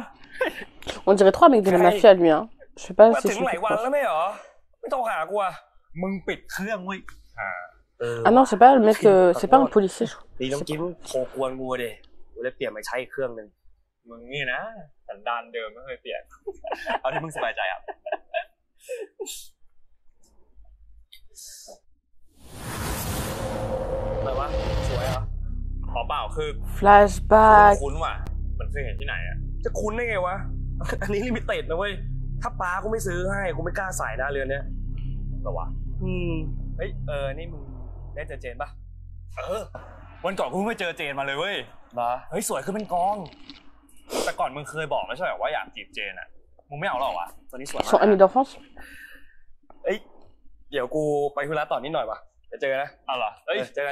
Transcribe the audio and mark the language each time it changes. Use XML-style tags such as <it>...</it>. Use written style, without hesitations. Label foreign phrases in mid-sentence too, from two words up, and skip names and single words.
<fr>On dirait trop un mec de la mafia lui, hein. Je sais pas si</fr> <th>ถึ</th> <fr>je</fr> <th>ง</th> <fr>me</fr> <th>หลาย</th> <fr>fais</fr> <th>วัน</th> <fr>croire.</fr> <th>แล้วไม่เหรอ ไม่ต้องหากูอ่ะมึงปิดเครื่องเว้ย</th> <fr>Ah non, c'est pas le mec, c'est pas un policier, je crois.</fr> <th>ดีน้องกิ๊มโทรกวนกูเดกูเลยเปลี่ยนมาใช้อีกเครื่องนึง มึงนี่นะสันดานเดิมไม่เคยเปลี่ยน เอาที่มึงสบายใจอ่ะอะไรวะสวยเหรอขอเปล่าคือ</th> <fr>Flashback</fr> <th>คุ้นว่ะมันเคยเห็นที่ไหนอ่ะ จะคุ้นได้ไงวะ อันนี้ลิมิเต็ดนะเว้ย ถ้าป้ากูไม่ซื้อให้กูไม่กล้าใส่นะเรือนเนี้ย เหรอวะ เฮ้ยนี่มึงได้เจอเจนปะ วันก่อนกูเพิ่งไปเจอเจนมาเลยเว้ย เหรอ เฮ้ยสวยขึ้นเป็นกอง แต่ก่อนมึงเคยบอกไม่ใช่เหรอว่าอยากจีบเจนอ่ะ มึงไม่เอาหรอวะ ตอนนี้สวย</th> <fr>Ils sont amis d'enfance.</fr> <th>เอ้ยเดี๋ยวกูไปธุระต่อนิดหน่อยวะจะเจอนะ เอาเหรอเฮ้ย เจอกัน</th>